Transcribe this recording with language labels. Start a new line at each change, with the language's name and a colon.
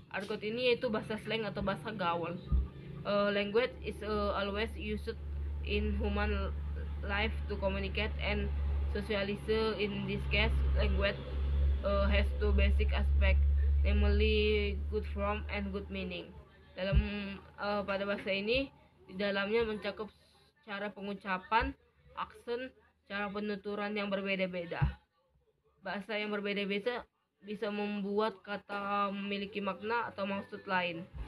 Indonesian: Argot ini yaitu bahasa slang atau bahasa gaul.
English: Language is always used in human life to communicate and socialize. In this case, language has two basic aspects, namely good form and good meaning.
Indonesian: Dalam pada bahasa ini, di dalamnya mencakup cara pengucapan, aksen, cara penuturan yang berbeda-beda. Bahasa yang berbeda-beda bisa membuat kata memiliki makna atau maksud lain.